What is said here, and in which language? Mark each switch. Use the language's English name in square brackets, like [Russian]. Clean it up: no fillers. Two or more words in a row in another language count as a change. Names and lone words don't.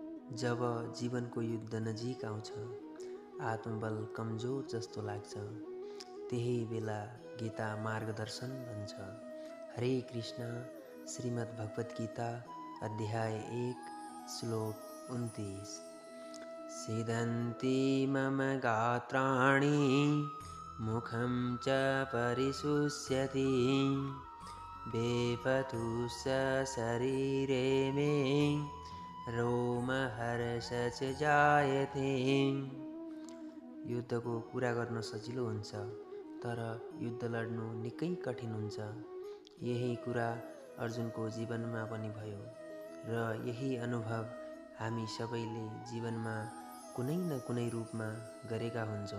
[Nepali] जब जीवनको युद्ध नजिक आउँछ, आत्मबल कमजोर जस्तो लाग्छ, त्यही बेला गीता मार्गदर्शन भन्छ। हरे कृष्ण। श्रीमद् भगवत गीता अध्याय 1 श्लोक 29। [Sanskrit] सीदन्ति मम गात्राणि मुखं च परिशुष्यति वेपतुश्च शरीरे मे रोमहर्षच जायते। [Nepali] युद्धको कुरा गर्न सजिलो हुन्छ, तर युद्ध लड्नु निकै कठिन हुन्छ। यही कुरा अर्जुनको जीवनमा पनि भयो र यही अनुभव हामी सबैले जीवनमा कुनै न कुनै रूपमा गरेका हुन्छौँ।